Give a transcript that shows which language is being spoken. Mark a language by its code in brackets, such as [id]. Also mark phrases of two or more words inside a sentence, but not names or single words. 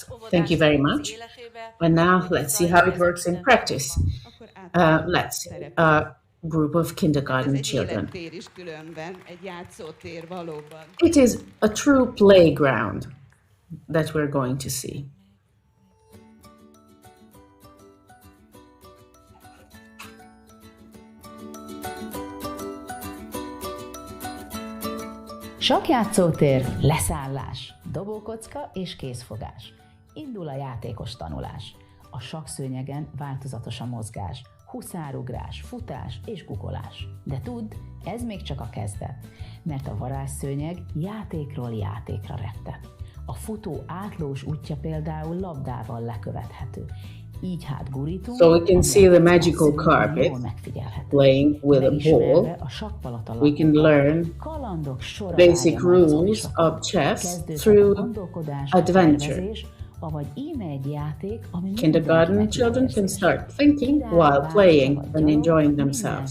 [en] Thank you very much. And now let's see how it works in practice. Let's see a group of kindergarten children. It is a true playground that we're going to see. [hu] Sakkjátszótér, leszállás, dobókocka és kézfogás. Indul a játékos tanulás. A sakkszőnyegen változatos a mozgás, huszárugrás, futás és guggolás. De tudd, ez még csak a kezdet, mert a varázsszőnyeg játékról játékra rettett. A futó átlós útja például labdával lekövethető. [en] So we can see the magical carpet playing with a ball. We can learn basic rules of chess through adventure. Kindergarten children can start thinking while playing and enjoying themselves.